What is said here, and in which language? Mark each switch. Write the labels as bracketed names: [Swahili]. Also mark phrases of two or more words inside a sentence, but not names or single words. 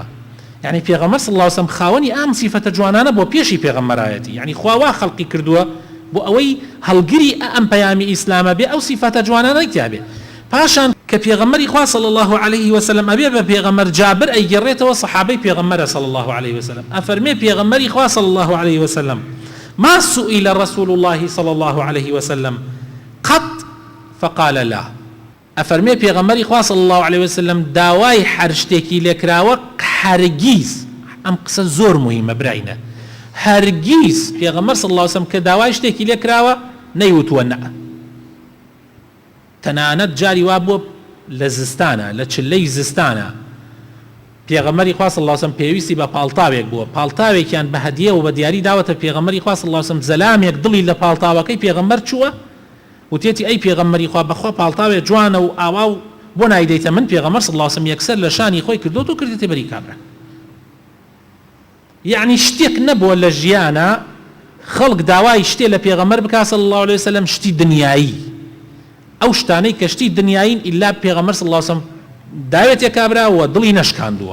[Central Kurdish] یعنی پێغەمبەر [Arabic] صلی الله علیه وسلم [Central Kurdish] خاوەنی ئەم سیفەتە جوانانە بۆ پێشی پێغەمبەرایەتی یعنی خوا وا خەڵقی کردووە بۆ ئەوەی هەڵگری ئەم پەیامی ئیسلامە بێ ئەو سیفەتە جوانانەی تیا بێ. پاشان کە پێغەمبەری خوا [Arabic] صلی الله عليه وسلم [Central Kurdish] ئەبێ بە پێغەمبەر جابر ئەیگەڕێتەوە سەحابەی پێغەمبەرە [Arabic] صلی الله عليه وسلم [Central Kurdish] ئەفەرمێ پێغەمبەری خوا [Arabic] صلی الله عليه وسلم ما سئل رسول الله صلى الله عليه وسلم قط فقال لا. [Central Kurdish] أفرمي پیغمبری خوا [Arabic] صلى الله عليه وسلم [Central Kurdish] داوای هر شتێکی لێکراوە هەرگیز ئەم قسە زۆر مهمە برایە هەرگیز پێغەمبەر [Arabic] صلى الله عليه وسلم [Central Kurdish] کە داوای شتێکی لێکراوە نەیوتووە نە. تەنانەت جاری وا بووە لە زستانە لە چلەی زستانە پێغەمبەری خوا [Arabic] صلی الله علیه و سلم [Central Kurdish] پێویستی بە پاڵتاوێک بووە پاڵتاوێکیان بە هەدیە و بە دیاری داوەتە پێغەمبەری خوا [Arabic] صلی الله علیه و سلم [Central Kurdish] زەلامێک دڵی لە پاڵتاوەکەی پێغەمبەر چووە وتێتی ئەی پێغەمبەری خوا بەخوا پاڵتاوێک جوانە و ئاوا و بۆ نایدەیتە من پێغەمبەر [Arabic] صلی الله علیه و سلم [Central Kurdish] یەکسەر لە شانی خۆی کردووە و کردێتە بەری کابرا يعني شتێک نەبووە لە ژیانە خەڵک داوای شتێ لە پێغەمبەر بکا [Arabic] صلی الله عليه وسلم [Central Kurdish] شتی دنیایی، ئەو شتانەی کە شتی دنیاین ئیلا پێغەمبەر [Arabic] صلی الله عليه وسلم [Central Kurdish] داوێتێک کابراوە دڵی نەشکاندووە.